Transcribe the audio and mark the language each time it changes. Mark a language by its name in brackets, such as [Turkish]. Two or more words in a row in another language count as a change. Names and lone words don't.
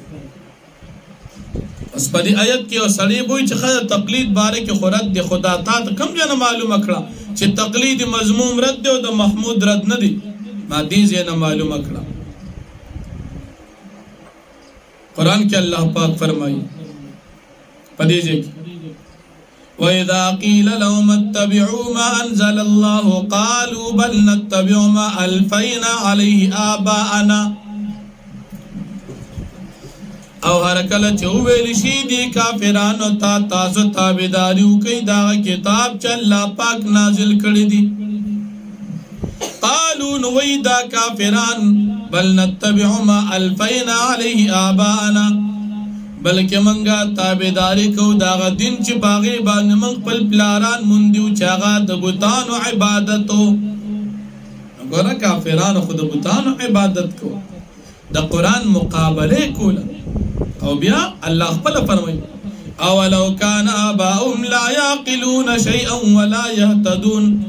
[Pashto] اوس په دې آیت کې یو سړی وایي چې ښه تقلید باره کې خو رد دی، خدا تا ته کوم ځای نه معلومه کړه چې تقلید مذموم رد دی او د محمود رد نه دی؟ ما دې ځای نه معلومه کړه. قرآن کې الله پاک فرمایي په دې ځای کې [Arabic] وَإِذَا قِيلَ لَهُمُ اتَّبِعُوا مَا أَنزَلَ اللَّهُ قَالُوا بَلْ نَتَّبِعُ مَا أَلْفَيْنَا عَلَيْهِ آبَاءَنَا. [Pashto] او هر کله چې وویل شي دي کافرانو ته تاسو تابعداري وکړئ دا کتاب چې الله پاک نازل کړی دی. [Arabic] قالوا [Pashto] نو وی دا کافران [Arabic] بل نتبع ما ألفينا عليه آباءنا، [Pashto] بلکې منګه تابعداري کو داغه دین چې باغې باندې موږ خپل پلاران موندیو چې هغه د بتانو عبادتو. ګوره کافرانو خو د بتانو عبادت کو، د قرآن مقابله کوله. او بیا الله خپل فرمایي [Arabic] اولو کان آباؤهم لا یعقلون شیئا ولا یهتدون.